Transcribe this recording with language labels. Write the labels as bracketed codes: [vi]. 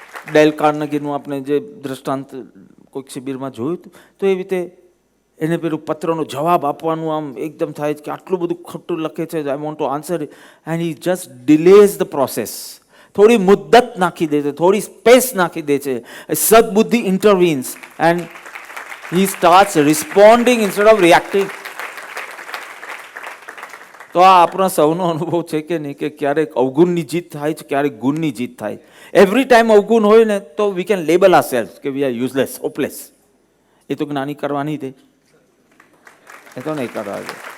[gu] Del કાર્નેગીનું આપણે જે દ્રષ્ટાંત કોઈક શિબિરમાં જોયું હતું, તો એવી રીતે એને પેલું પત્રનો જવાબ આપવાનું આમ એકદમ થાય કે આટલું બધું ખોટું લખે છે, [en] I want to answer, and he just delays the process. [gu] થોડી મુદ્દત નાખી દે છે, થોડી સ્પેસ નાખી દે છે. સદબુદ્ધિ [en] Intervenes and he starts responding instead of reacting. [gu] તો આ આપણા સૌનો અનુભવ છે કે નહીં, કે ક્યારેક અવગુણની જીત થાય છે, ક્યારેક ગુણની જીત થાય. [en] every time [gu] અવગુણ હોય ને તો [en] We can label ourselves કે we are useless, hopeless. [gu] એ તો જ્ઞાની કરવા નહીં દે, એ તો નહીં કરવા દે.